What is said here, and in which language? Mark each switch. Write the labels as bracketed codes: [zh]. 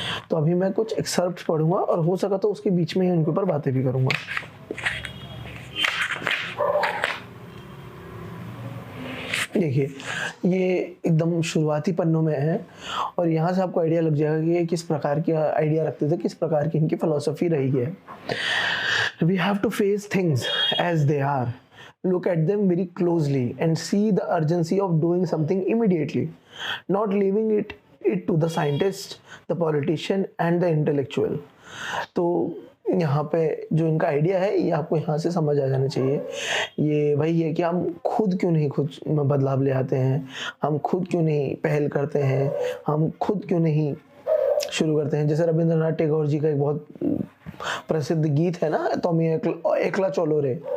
[hi] तो अभी मैं कुछ एक्सर्प्ट्स पढ़ूंगा और हो सका तो उसके बीच में ही उनके ऊपर बातें भी करूँगा। देखिए, ये एकदम शुरुआती पन्नों में है और यहाँ से आपको आइडिया लग जाएगा कि ये किस प्रकार की आइडिया रखते थे, किस प्रकार की इनकी फिलॉसफी रही है। [en] We have to face things as they are, look at them very closely and see the urgency of doing something immediately, not leaving it to the scientist, the politician and the intellectual। [hi] तो यहाँ पे जो इनका idea है ये आपको यहाँ से समझ आ जाना चाहिए। ये वही है कि हम खुद क्यों नहीं खुद में बदलाव ले आते हैं, हम खुद क्यों नहीं पहल करते हैं, हम खुद क्यों नहीं शुरू करते हैं। जैसे रविंद्रनाथ टैगोर जी का एक बहुत प्रसिद्ध गीत है ना, तुम एकला चलो रे,